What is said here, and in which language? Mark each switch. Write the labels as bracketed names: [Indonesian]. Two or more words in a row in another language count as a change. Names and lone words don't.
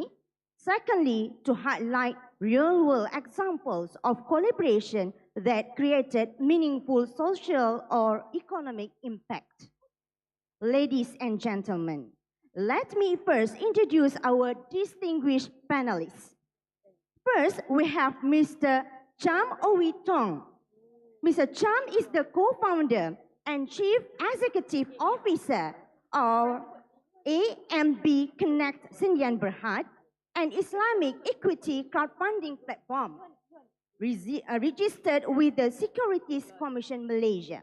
[English] Secondly, to highlight real-world examples of collaboration that created meaningful social or economic impact. Ladies and gentlemen, let me first introduce our distinguished panelists. First, we have Mr. Cham Owi Tong. Mr. Cham is the co-founder and Chief Executive Officer of AMB Connect Sindian Berhad, an Islamic equity crowdfunding platform registered with the Securities Commission Malaysia.